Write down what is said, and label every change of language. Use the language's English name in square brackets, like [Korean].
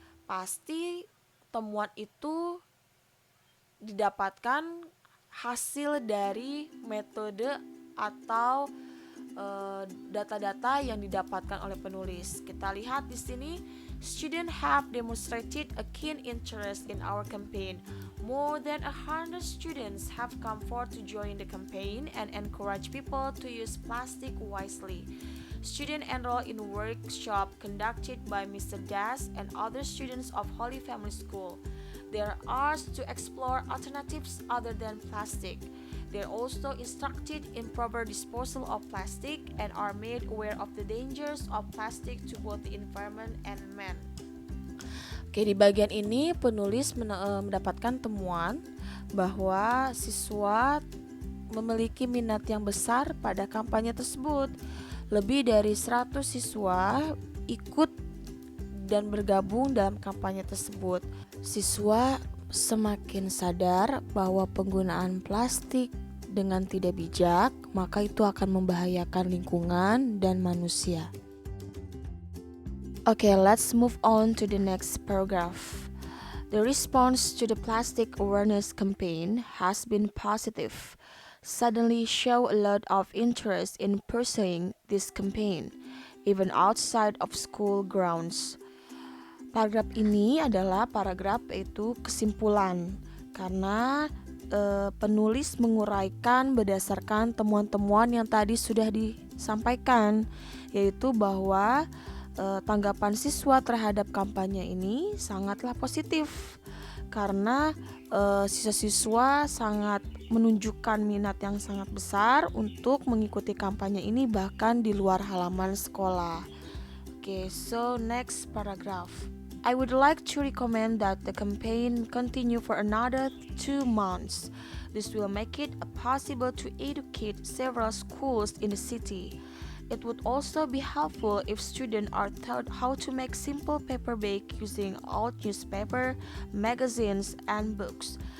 [Indonesian] Pasti temuan itu didapatkan hasil dari metode atau data-data yang didapatkan oleh penulis. Kita lihat di sini, [English] students have demonstrated a keen interest in our campaign. More than 100 students have come forward to join the campaign and encourage people to use plastic wisely. Students enroll in workshop conducted by Mr. Das and other students of Holy Family School. They are asked to explore alternatives other than plastic. They are also instructed in proper disposal of plastic and are made aware of the dangers of plastic to both the environment and man. [Indonesian] Oke, di bagian ini penulis mendapatkan temuan bahwa siswa memiliki minat yang besar pada kampanye tersebut. Lebih dari 100 siswa ikut dan bergabung dalam kampanye tersebut. Siswa semakin sadar bahwa penggunaan plastik dengan tidak bijak, maka itu akan membahayakan lingkungan dan manusia. [English] Okay, let's move on to the next paragraph. The response to the plastic awareness campaign has been positive. Suddenly show a lot of interest in pursuing this campaign, even outside of school grounds. [Indonesian] Paragraf ini adalah paragraf yaitu kesimpulan, karena penulis menguraikan berdasarkan temuan-temuan yang tadi sudah disampaikan, yaitu bahwa tanggapan siswa terhadap kampanye ini sangatlah positif, karena siswa-siswa sangat menunjukkan minat yang sangat besar untuk mengikuti kampanye ini bahkan di luar halaman sekolah. [English] Okay, so next paragraph. I would like to recommend that the campaign continue for another 2 months. This will make it possible to educate several schools in the city. It would also be helpful if students are taught how to make simple paper bag using old newspaper, magazines, and books.